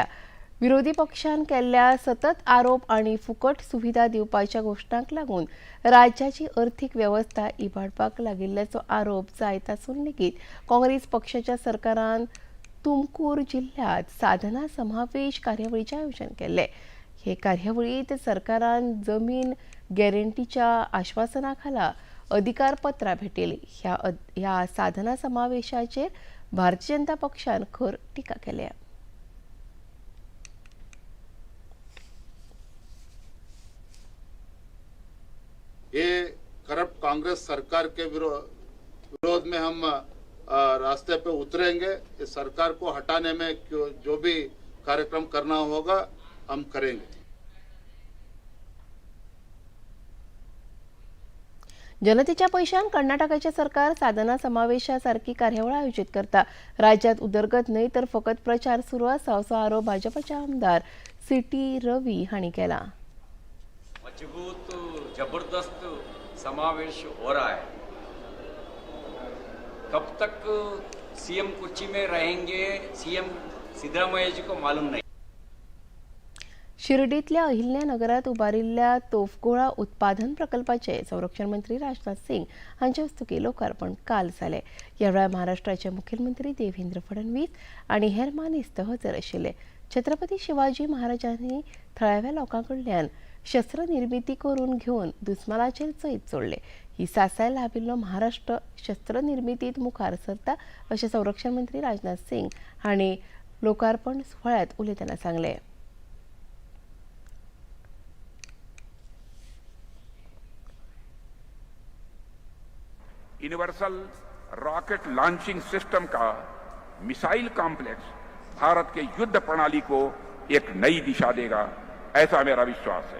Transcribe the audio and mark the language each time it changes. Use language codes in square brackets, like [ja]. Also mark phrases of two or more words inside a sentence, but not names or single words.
[kok] विरोधी पक्षान केल्ल्या सतत आरोप आनी फुकट सुविधा दिवपाच्या घोशणांक लागून राज्याची अर्थीक वेवस्था इबाडपाक लागिल्ल्याचो आरोप जायत आसून लेगीत काँग्रेस पक्षाच्या सरकारान तुमकूर जिल्ह्यात साधना समावेश कार्यावळीचें आयोजन केल्लें. हे कार्यावळीत सरकारान जमीन गॅरंटीच्या आश्वासना खाला अधिकारपत्रां भेटयली. ह्या साधना समावेशाचेर भारतीय जनता पक्षान खर टिका केल्या. [hi] ये करप्ट कांग्रेस सरकार के विरोध में हम रास्ते पे उतरेंगे. इस सरकार को हटाने में जो भी कार्यक्रम करना होगा हम करेंगे. [kok] जनतेच्या पैशान कर्नाटकाचे सरकार साधना समावेशासारखी कार्यावळ आयोजित करता. राज्यात उदरगत न्हय तर फकत प्रचार सुरू आसा असो आरोप भाजपाचे आमदार सीटी रवी हांणी केला. [hi] मजबूत जबरदस्त समावेश हो रहा है. कब तक सीएम कुर्सी में रहेंगे सीएम सिद्धरामैया जी को मालूम नहीं. [kok] शिर्डीतल्या अहिल्यानगरात उबारिल्ल्या तोफगोळा उत्पादन प्रकल्पाचे संरक्षण मंत्री राजनाथ सिंग हांचे हस्तुकी लोकार्पण काल जालें. ह्या वेळार महाराष्ट्राचे मुखेलमंत्री देवेंद्र फडणवीस आनी हेर मानेस्त हजर आशिल्ले. छत्रपती शिवाजी महाराजांनी थळाव्या लोकांकडल्यान शस्त्र निर्मिती करून घेवन दुस्मानाचेर चैत सोडले. ही सासाय लाभिल्लो महाराष्ट्र शस्त्र निर्मितीत मुखार सरता अशें संरक्षण मंत्री राजनाथ सिंग हांणी लोकार्पण सुवाळ्यात उलयतना सांगलें. [en] Universal Rocket Launching System [hi] का [en] missile complex [hi] भारत के युद्ध प्रणाली को एक नई दिशा देगा, ऐसा मेरा विश्वास है.